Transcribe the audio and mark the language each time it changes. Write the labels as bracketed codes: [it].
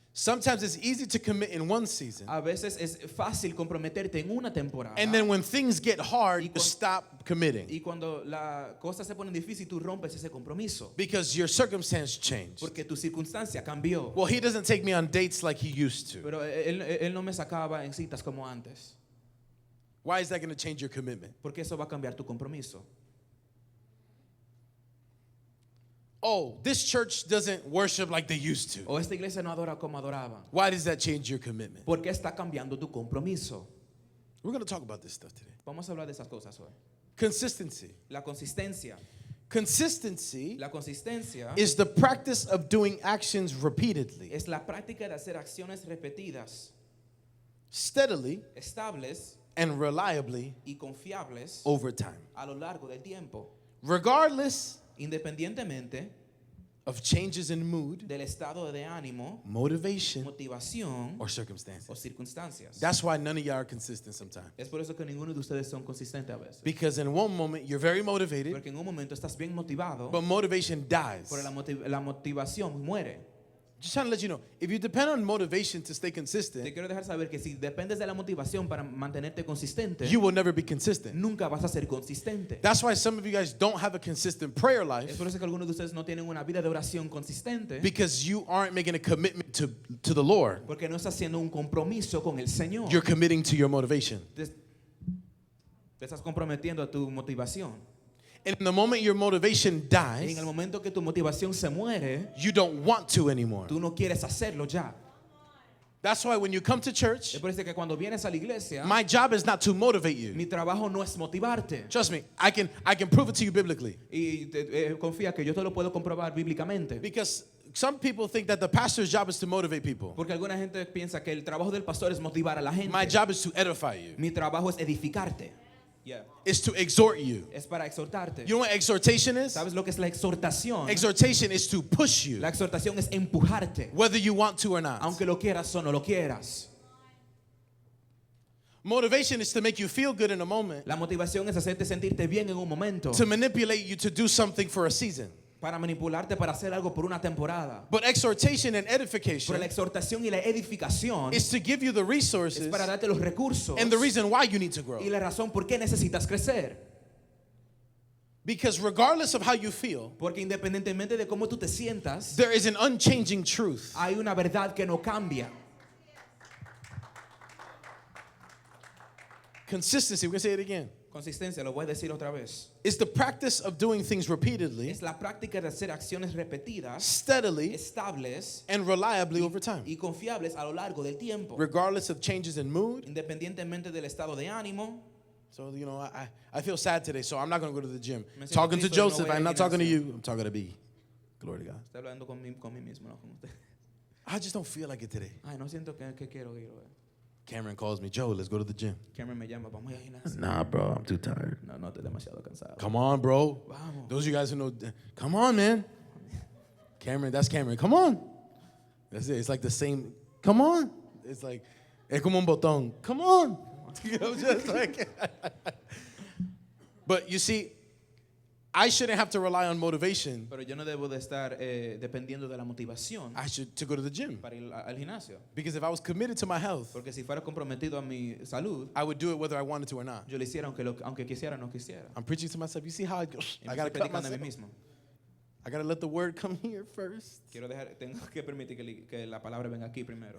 [en] Sometimes it's easy to commit in one season, [es] A veces es fácil comprometerte en una temporada. [en] and then when things get hard, you stop committing [es] Y cuando la cosa se pone difícil, tú rompes ese compromiso. [en] because your circumstance changed. [es] Porque tu circunstancia cambió. [en] Well, he doesn't take me on dates like he used to. [es] Pero él no me sacaba en citas como antes. [en] Why is that going to change your commitment? [es] Porque eso va a cambiar tu compromiso. [en] Oh, this church doesn't worship like they used to. [es] O esta iglesia no adora como adoraba. [en] Why does that change your commitment? [es] ¿Por qué está cambiando tu compromiso? [en] We're going to talk about this stuff today. [es] Vamos a hablar de esas cosas hoy. [en] Consistency. [es] La consistencia. [en] Consistency [es] La consistencia [en] is the practice of doing actions repeatedly, [es] es la práctica de hacer acciones repetidas, [en] steadily, [es] estables [en] and reliably [es] y confiables [en] over time, [es] a lo largo del tiempo, [en] regardless [es] independientemente [en] of changes in mood, [es] del estado de ánimo, [en] motivation, [es] motivación [en] or [es] o [en] circumstances. [es] circunstancias. [en] That's why none of y'all are consistent sometimes. [es] Es por eso que ninguno de ustedes son consistentes a veces. [en] Because in one moment you're very motivated, [es] Porque en un momento estás bien motivado, [en] but motivation dies. [es] pero la motivación muere. [en] Just trying to let you know, if you depend on motivation to stay [es] Te [en] consistent, [es] quiero dejar saber que si dependes de la motivación para mantenerte consistente, [en] you will never be consistent. [es] nunca vas a ser consistente. [en] That's why some of you guys don't have a consistent prayer [es] Es [en] life, [es] por eso que algunos de ustedes no tienen una vida de oración consistente, [en] because you aren't making a commitment to the Lord. [es] porque no estás haciendo un compromiso con el Señor. [en] You're committing to your motivation. [es] Te estás comprometiendo a tu motivación. [en] And in the moment your motivation [es] Y en [en] dies, [es] el momento que tu motivación se muere, [en] you don't want to anymore. [es] tú no quieres hacerlo ya. [en] That's why when you come to church, [es] Es por eso que cuando vienes a la iglesia, [en] my job is not to motivate you. [es] mi trabajo no es motivarte. [en] Trust me, I can prove it to you biblically. [es] Y confía que yo te lo puedo comprobar bíblicamente. [en] Because some people think that the pastor's job is to motivate people. [es] Porque alguna gente piensa que el trabajo del pastor es motivar a la gente. [en] My job is to edify you. [es] Mi trabajo es edificarte. [en] Yeah. It's to exhort you. [es] Es para exhortarte. [en] You know what exhortation is? [es] ¿Sabes lo que es la exhortación? [en] Exhortation is to push you, [es] La exhortación es empujarte, [en] whether you want to or not. [es] aunque lo quieras o no lo quieras. [en] Motivation is to make you feel good in a moment, [es] La motivación es hacerte sentirte bien en un momento, [en] to manipulate you to do something for a season. [es] para manipularte para hacer algo por una temporada. [en] But exhortation and [es] Pero [en] edification [es] la exhortación y la edificación [en] is to give you the [es] es [en] resources [es] para darte los recursos [en] and the reason why you need to grow. [es] y la razón por qué necesitas crecer. [en] Because regardless of how you feel, [es] Porque independientemente de cómo tú te sientas, [en] there is an unchanging truth. [es] hay una verdad que no cambia. [en] Consistency, we're going to say it again. [es] Consistencia, lo voy a decir otra vez. [en] It's the practice of doing things repeatedly, [es] Es la práctica de hacer acciones repetidas, [en] steadily, [es] estables [en] and reliably over time, [es] y confiables a lo largo del tiempo, [en] regardless of changes in mood. [es] independientemente del estado de ánimo. [en] So, you know, I feel sad today, so I'm not going to go to the gym. [es] Me siento [en] Talking to [es] triste, no [en] Joseph, [es] voy al [en] I'm not talking to [es] gimnasio. [en] you, I'm talking to B. Glory to God. [es] Estoy hablando con mí mismo, no con usted. [en] I just don't feel like it today. [es] Ay, no siento que quiero ir hoy. [en] Cameron calls me, Joe, let's go to the gym. [es] Cameron me llama, vamos a ir al gimnasio. [en] Nah, bro, I'm too tired. [es] No, no, estoy demasiado cansado. [en] Come on, bro. [es] Vamos. [en] Those of you guys who know, come on, man. Cameron, that's Cameron. Come on. That's it. It's like the same. Come on. It's like, [es] es como un botón. [en] Come on. You know, just like. But you see, I shouldn't have to rely on motivation. [es] Pero yo no debo de estar dependiendo de la motivación [en] I should to go to the gym. [es] para ir al gimnasio. [en] Because if I was committed to my health, [es] Porque si fuera comprometido a mi salud, [en] I would do it whether I wanted to or not. [es] yo lo hiciera aunque quisiera o no quisiera. [en] I'm preaching to myself. You see how [es] Y [en] I [es] me [en] gotta [es] estoy [en] cut [es] predicando a mí [en] myself. [es] mismo. [en] I gotta let the word come here first, [es] Tengo que permitir que la palabra venga aquí primero